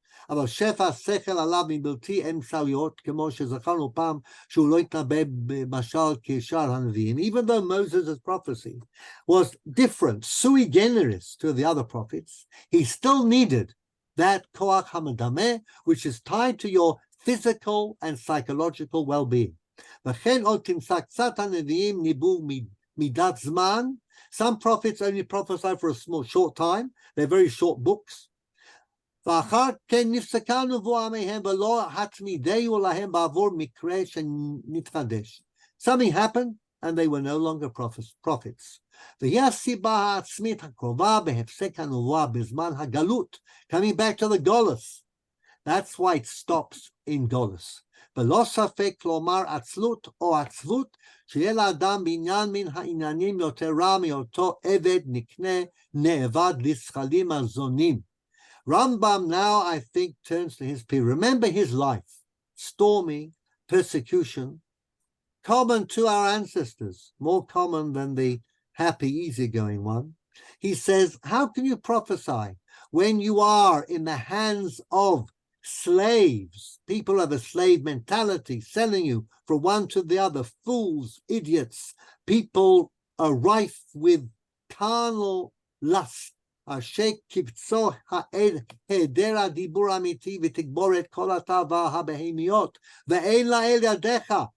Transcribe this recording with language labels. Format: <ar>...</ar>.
<he>אבל שפע השכל עליו מבלתי אמצעיות, כמו שזכרנו פעם שהוא לא התנבא במשל כשאר הנביאים.</he> <en>Even though Moses' prophecy was different, sui generis to the other prophets, he still needed that koach hamadameh, which is tied to your physical and psychological well-being.</en> <he>וכן עוד תמצא קצת הנביאים ניבאו מידת זמן.</he> <en>Some prophets only prophesy for a short time. They're very short books.</en> <he>ואחר כן נפסקה נבואה מהם ולא התמידהו להם בעבור מקרה שנתחדש.</he> <en>Something happened and they were no longer prophets.</en> <he>והיא הסיבה העצמית הקרובה בהפסק הנבואה בזמן הגלות.</he> <en>Coming back to the Golus. That's why it stops in Golus.</en> <he>ולא ספק כלומר עצלות או עצבות שיהיה לאדם בעניין מן העניינים יותר רע מאותו עבד נקנה נאבד לשכלים הזונים.</he> <en>Rambam now, I think, turns to his period. Remember his life, stormy, persecution, common to our ancestors, more common than the happy, easygoing one. He says, how can you prophesy when you are in the hands of slaves, people of a slave mentality, selling you from one to the other, fools, idiots, people are rife with carnal lust, שקיבצו היעדר הדיבור האמיתי ותגבור את כל התאווה הבהמיות ואין לאל ידיך</en>